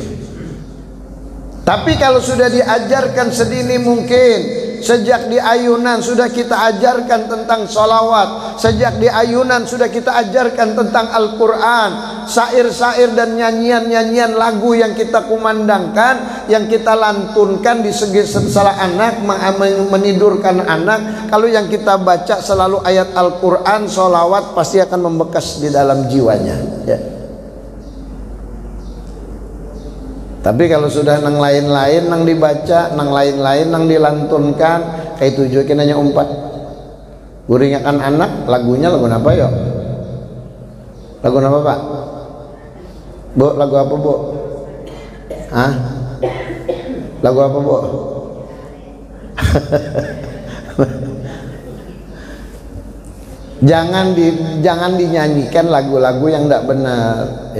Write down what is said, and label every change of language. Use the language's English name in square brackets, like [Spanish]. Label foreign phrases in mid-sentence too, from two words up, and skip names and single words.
[Indonesian] Tapi kalau sudah diajarkan sedini mungkin, sejak di ayunan sudah kita ajarkan tentang sholawat, sejak di ayunan sudah kita ajarkan tentang Al-Quran, syair-syair dan nyanyian-nyanyian lagu yang kita kumandangkan, yang kita lantunkan di segi salah anak, menidurkan anak. Kalau yang kita baca selalu ayat Al-Quran, sholawat, pasti akan membekas di dalam jiwanya ya. [Banjar] Tapi kalau sudah nang lain-lain, nang dibaca, nang lain-lain, nang dilantunkan, kayak tujuan hanya umpat. Guringakan anak, lagunya lagu apa ya? [Indonesian] Lagu apa Pak? Bu, lagu apa Bu? Hah? Lagu apa Bu? Jangan dinyanyikan lagu-lagu yang tidak benar ya.